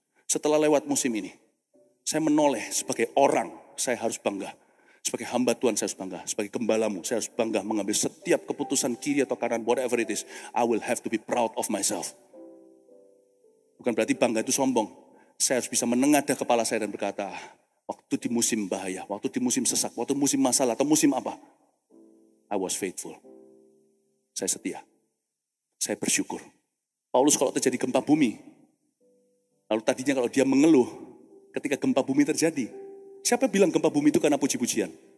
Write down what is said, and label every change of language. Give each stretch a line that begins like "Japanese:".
Indonesian: Setelah lewat musim ini. Saya menoleh sebagai orang, saya harus bangga. Sebagai hamba Tuhan saya harus bangga. Sebagai gembalamu saya harus bangga mengambil setiap keputusan kiri atau kanan,
English: whatever it is. I will have to be proud of myself.
Indonesian: Bukan berarti bangga itu sombong. Saya harus bisa menengadah kepala saya dan berkata, waktu di musim bahaya, waktu di musim sesak, waktu musim masalah atau musim apa,
English: I was faithful.
Indonesian: Saya setia. Saya bersyukur. Paulus kalau terjadi gempa bumi, lalu tadinya kalau dia mengeluh ketika gempa bumi terjadi, siapa bilang gempa bumi itu karena puji-pujian?